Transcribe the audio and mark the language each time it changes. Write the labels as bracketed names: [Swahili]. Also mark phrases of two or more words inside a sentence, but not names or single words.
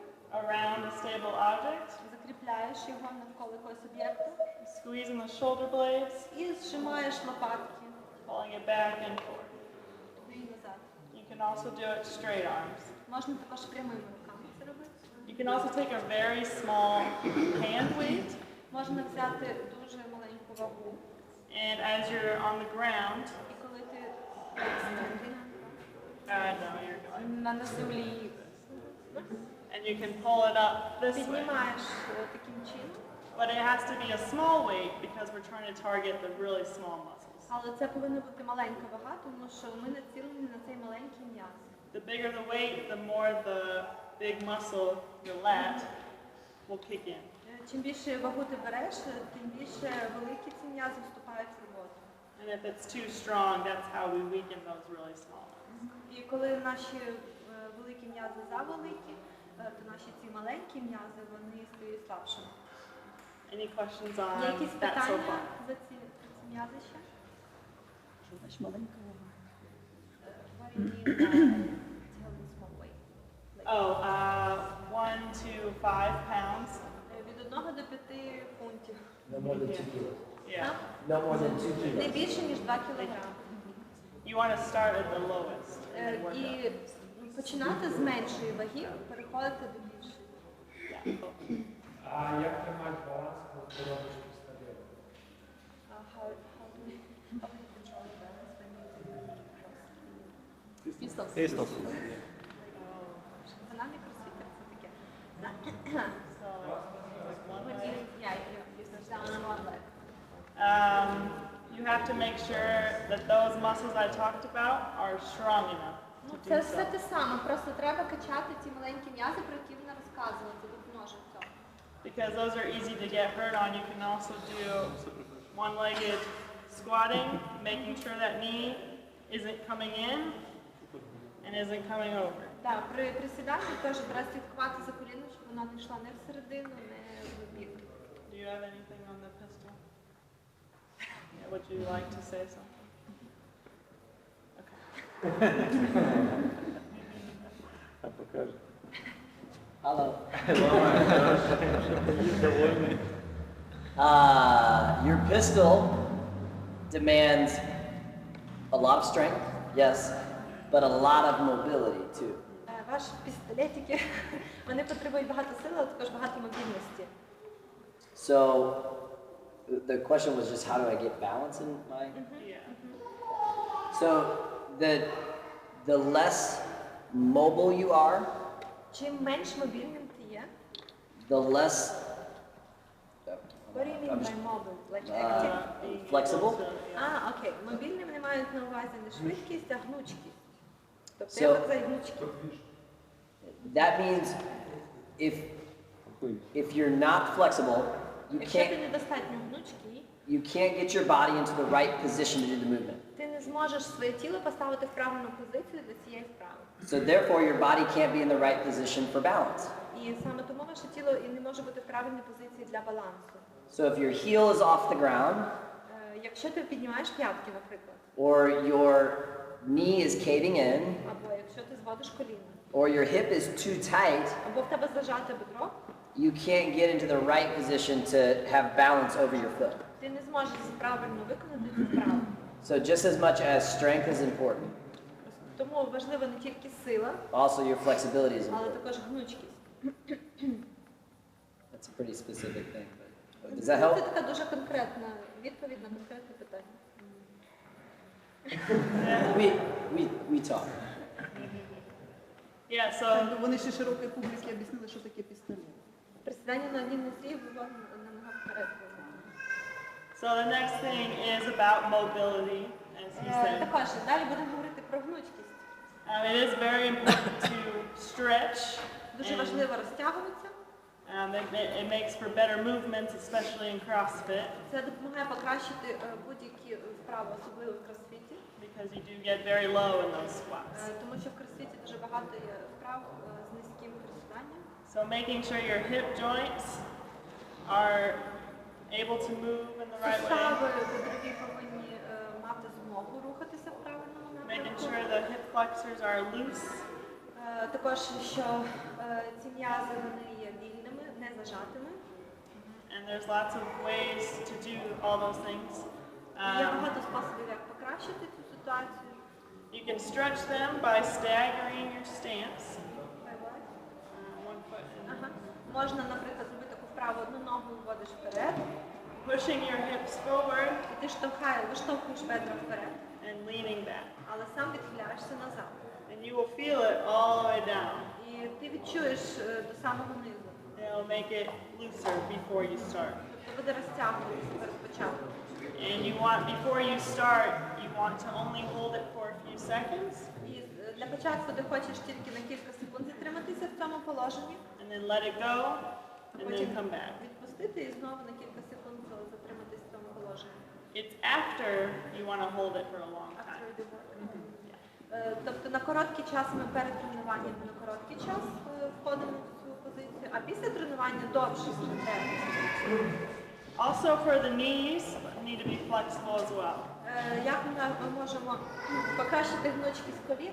[English] Around a stable object. [Ukrainian] Закріпляєш його навколо якогось об'єкту. [English] Squeezing the shoulder blades. [Ukrainian] І зжимаєш лопатки. [English] Pulling it back and forth. [Ukrainian] І назад. [English] You can also do it straight arms. [Ukrainian] Можна також прямими руками це робити. [English] You can also take a very small hand weight. [Ukrainian] Можна взяти дуже маленьку вагу. [English] And as you're on the ground, [Ukrainian] І коли ти [English] no, you're going. [Ukrainian] на землі, [English] And you can pull it up this way. [Ukrainian] піднімаєш таким чином. [English] But it has to be a small weight because we're trying to target the really small muscles. [Ukrainian] Але це повинна бути маленька вага, тому що ми націлені на цей маленький м'яз. [English] The bigger the weight, the more the big muscle, your lat, will kick in. [Ukrainian] Чим більше вагу ти береш, тим більше великі ці м'язи вступають в роботу. [English] And if it's too strong, that's how we weaken those really small ones. [Ukrainian] І коли наші великі м'язи завеликі, то наші ці маленькі м'язи, вони стають слабшими. [English] Any questions on [Ukrainian] Є якісь [English] that so [Ukrainian] питання [English] far? [Ukrainian] за ці м'язи ще? Що значить маленька вага? [English] What do you mean by telling small weight? Oh, 1 to 5 pounds. [Ukrainian] Від 1 до 5 фунтів. [English] No more than 2 kilos. Yeah. No more than 2 kilos. [Ukrainian] Не більше, ніж 2 кілограми. [English] You want to start at the lowest. and work [Ukrainian] І [English] up. [Ukrainian] починати з меншої ваги, переходити до більшої. [English] Yeah. [Ukrainian] А як тримати баланс, коли ти робиш пістолет? [English] How do you control your balance when you do Pistols. Pistols. [Ukrainian] Вона не кросфітер, це таке. [English] So, like one When leg. you sit down on one leg. You have to make sure that those muscles I talked about are strong enough to [Ukrainian] Це [English] do [Ukrainian] все [English] so. [Ukrainian] те саме, просто треба качати ті маленькі м'язи, про які вона розказувала, це допоможе в цьому. [English] Because those are easy to get hurt on. You can also do one-legged squatting, making sure that knee isn't coming in and isn't coming over. [Ukrainian] Так, при присіданні теж треба слідкувати за коліном, щоб вона не йшла не всередину, не в бік. [English] Do you have anything on the pistol? Yeah, would you like to say something? Okay. Hello. Your pistol demands a lot of strength, yes, but a lot of mobility too. Ваші пістолетики, вони потребують багато сили, але також багато мобільності. So The question was just how do I get balance in my... Yeah. So the less mobile you are, Чим менш мобільним ти є, the less what do you mean by mobile? Like active? flexible. [Ukrainian] Окей. Мобільним не мають на увазі не швидкість, а гнучкість. Тобто [English] So- [Ukrainian] я за гнучкість. [English] That means if you're not flexible, you [Ukrainian] Якщо ти [English] can't [Ukrainian] недостатньо гнучкий, [English] you can't get your body into the right position to do the movement. [Ukrainian] ти не зможеш своє тіло поставити в правильну позицію для цієї вправи. [English] So therefore, your body can't be in the right position for balance. [Ukrainian] І саме тому ваше тіло і не може бути в правильній позиції для балансу. [English] So if your heel is off the ground, [Ukrainian] Якщо ти піднімаєш п'ятки, наприклад, [English] or your knee is caving in, [Ukrainian] або якщо ти зводиш коліна, [English] or your hip is too tight, [Ukrainian] або в тебе зажате бедро, [English] you can't get into the right position to have balance over your foot. [Ukrainian] ти не зможеш правильно виконати цю вправу. [English] So just as much as strength is important, [Ukrainian] Тому важлива не тільки сила, [English] also your flexibility is [Ukrainian] але [English] important. [Ukrainian] також гнучкість. [English] That's a pretty specific thing. But does that help? [Ukrainian] Це така дуже конкретна відповідь на конкретне питання. [English] We talk. Yeah, so [Ukrainian] Вони ще широкій публіці об'яснили, що таке пістолет. Присідання на одній нозі, вивод на ногах вперед. [English] So the next thing is about mobility, as he said. [Ukrainian] Також далі будемо говорити про гнучкість. [English] It is very important to stretch. [Ukrainian] Дуже [English] and, [Ukrainian] важливо розтягуватися. [English] it makes for better movements, especially in CrossFit, [Ukrainian] Це допомагає покращити будь-які вправи, особливо в кросфіті. [English] because you do get very low in those squats. [Ukrainian] Тому що в кросфіті дуже багато є вправ з низьким присіданням. [English] So making sure your hip joints are able to move in the right way. [Ukrainian] Сустави бедрові повинні мати змогу рухатися в правильному [English] Making [Ukrainian] напрямку. [English] sure the hip flexors are loose. [Ukrainian] Також, що ці м'язи вони є вільними, не зажатими. [English] And there's lots of ways to do all those things. [Ukrainian] Є багато способів, як покращити цю ситуацію. [English] You can stretch them by staggering your stance. One foot in. [Ukrainian] Можна, наприклад, зробити таку вправу, одну ногу вводиш вперед. [English] Pushing your hips forward. [Ukrainian] І ти виштовхуєш бедра вперед. [English] And leaning back. [Ukrainian] Але сам відхиляєшся назад. [English] And you will feel it all the way down. [Ukrainian] І ти відчуєш до самого низу. [English] It'll make it looser before you start. [Ukrainian] Тобто буде розтягуватися перед початком. [English] And you want, before you start, you want to only hold it for a few seconds. [Ukrainian] І для початку ти хочеш тільки на кілька секунд затриматися в цьому положенні. [English] And then let it go, and then come back. [Ukrainian] Відпустити і знову на кілька секунд затриматися в цьому положенні. [English] It's after you want to hold it for a long time. [Ukrainian] Тобто на короткий час ми перед тренуванням на короткий час входимо в цю позицію, а після тренування довше треба. [English] Also for the knees, you need to be flexible as well. [Ukrainian] Як ми можемо покращити гнучкість колін?